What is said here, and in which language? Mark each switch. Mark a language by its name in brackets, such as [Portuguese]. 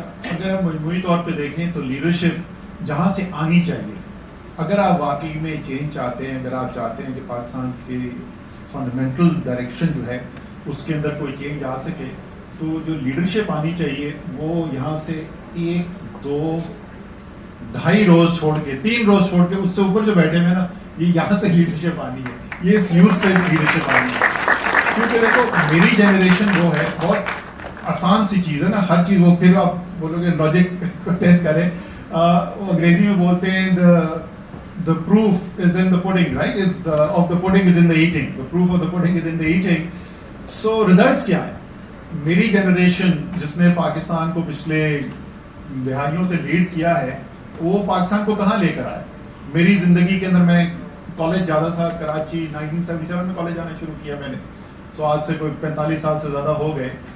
[Urdu] اگر ہم مجموعی طور پہ دیکھیں تو لیڈرشپ جہاں سے آنی چاہیے, اگر آپ واقعی میں چینج چاہتے ہیں, اگر آپ چاہتے ہیں کہ پاکستان کی فنڈامنٹل ڈائریکشن جو ہے اس کے اندر کوئی چینج آ سکے, تو جو لیڈرشپ آنی چاہیے وہ یہاں سے 1 2 2.5 روز چھوڑ کے, 3 روز چھوڑ کے, اس سے اوپر جو بیٹھے ہوئے نا, یہ یہاں سے لیڈرشپ آنی ہے, یہ اس یوتھ سے لیڈرشپ آنی ہے. کیونکہ دیکھو میری جنریشن وہ ہے, بہت آسان سی چیز ہے نا, ہر چیز. وہ پھر آپ بولو گے لاجک کو ٹیسٹ کریں, وہ انگریزی میں بولتے ہیں [English] the proof is in the pudding, right? Of the pudding is in the eating. The proof of the pudding is in the eating. So results [Urdu] کیا ہیں؟ میری جنریشن جس نے پاکستان کو پچھلے دہائیوں سے لیڈ کیا ہے, وہ پاکستان کو کہاں لے کر آئے. میری زندگی کے اندر میں کالج جاتا تھا کراچی, 1977 میں کالج جانا شروع کیا میں نے, سو آج سے کوئی 45 سال سے زیادہ ہو گئے.